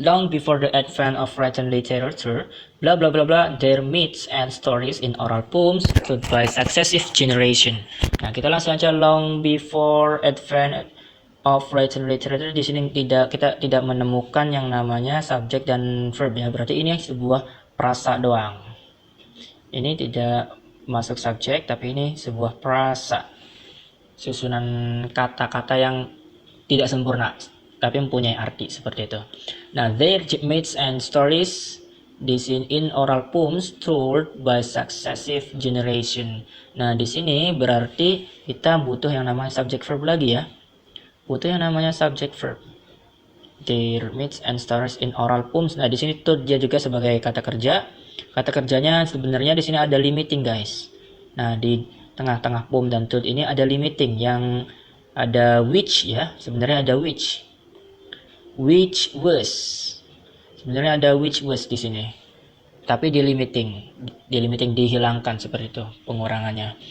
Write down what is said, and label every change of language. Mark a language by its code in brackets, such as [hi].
[en] Long before the advent of written literature, blah blah blah blah, their myths and stories in oral poems told by successive generation. [id] Nah, kita langsung aja [en] long before advent of written literature. [id] Di sini kita tidak menemukan yang namanya subjek dan verb ya. Berarti ini sebuah prasa doang. Ini tidak masuk subjek, tapi ini sebuah prasa. Susunan kata-kata yang tidak sempurna, tapi mempunyai arti seperti itu. [en] Nah, their myths and stories in oral poems told by successive generation. [id] Nah, di sini berarti kita butuh yang namanya subject verb lagi ya. Butuh yang namanya [en] subject verb. Their myths and stories in oral poems. [id] Nah, di sini tuh dia juga sebagai kata kerja. Kata kerjanya sebenarnya di sini ada limiting, guys. Nah, di tengah-tengah poem dan tuh ini ada limiting yang ada which ya, sebenarnya ada which was, sebenarnya ada which was di sini, tapi delimiting dihilangkan seperti itu pengurangannya.